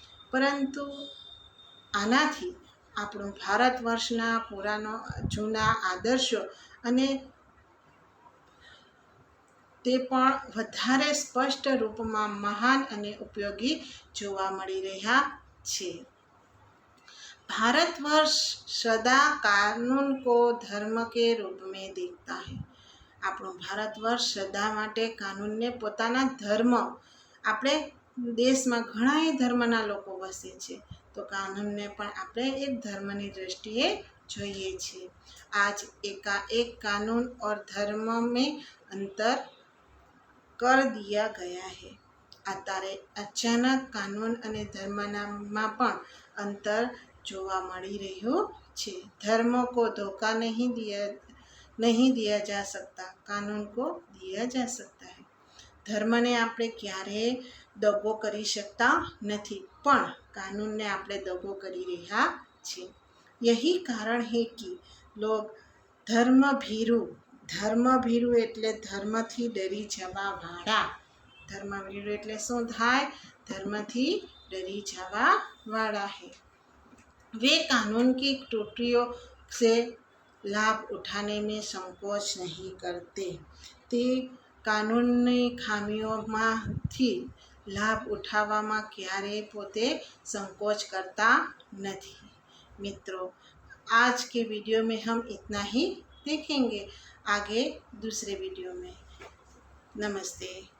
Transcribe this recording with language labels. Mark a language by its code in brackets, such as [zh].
[gu] પરંતુ આનાથી આપણું ભારત વર્ષના જૂના આદર્શો અને તે પણ વધારે સ્પષ્ટ રૂપમાં મહાન અને ઉપયોગી જોવા મળી રહ્યા છે. [hi] भारतवर्ष सदा कानून को धर्म के रूप में देखता है. [gu] આપણું ભારત વર્ષ સદા માટે કાનૂનને પોતાના ધર્મ, આપણે દેશમાં ઘણા ધર્મના લોકો વસે છે, તો કાનૂનને પણ આપણે એક ધર્મની દ્રષ્ટિએ જોઈએ છીએ. [hi] આજ एकाएक कानून और धर्म में अंतर कर दिया गया है. [gu] અત્યારે અચાનક કાનૂન અને ધર્મમાં પણ અંતર જોવા મળી રહ્યું છે. [hi] ધર્મ કો ધોખા નહીં દિયા જા सकता, કાનૂન કો દિયા જા सकता है. [gu] ધર્મને આપણે ક્યારેય દગો કરી શકતા નથી, પણ કાનૂનને આપણે દગો કરી રહ્યા છીએ. [hi] यही कारण है कि लोग [gu] ધર્મભીરુ એટલે ધર્મથી ડરી જવા વાળા. ધર્મભીરુ એટલે શું થાય? ધર્મથી डरी जावा वाला [hi] है. वे कानून की त्रुटियों से लाभ उठाने में संकोच नहीं करते. [gu] તે કાનૂનની ખામીઓમાંથી લાભ ઉઠાવવામાં ક્યારેય પોતે [hi] संकोच करता नहीं. मित्रों, आज के वीडियो में हम इतना ही देखेंगे. आगे दूसरे वीडियो में. नमस्ते.